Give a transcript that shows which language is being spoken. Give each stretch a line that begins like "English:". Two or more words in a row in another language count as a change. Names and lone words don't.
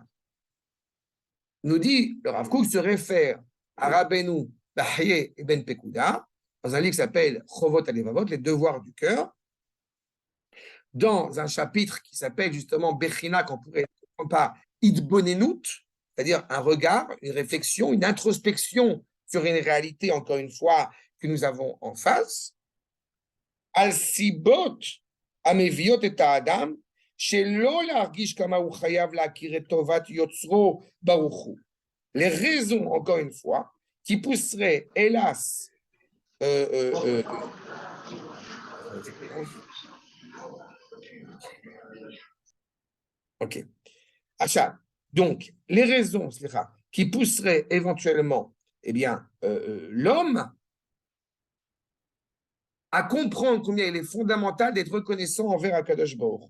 French: Nous dit, le Rav Kook se réfère à Rabbeinu, Bahye et Ben Pekuda, dans un livre qui s'appelle Chovot Alevavot, les devoirs du cœur, dans un chapitre qui s'appelle justement Bechina, qu'on pourrait comprendre par Idbonenut, c'est-à-dire un regard, une réflexion, une introspection sur une réalité, encore une fois, que nous avons en face.
Hebrew: על סיבות המביאות את האדם שלא להרגיש כמה הוא חייב להכיר את טובת יוצרו ברוך הוא.
French: Les raisons, encore une fois, qui pousseraient, hélas, ok. Achat. Donc, les raisons qui pousseraient éventuellement eh bien, l'homme à comprendre combien il est fondamental d'être reconnaissant envers Akadosh Baruch.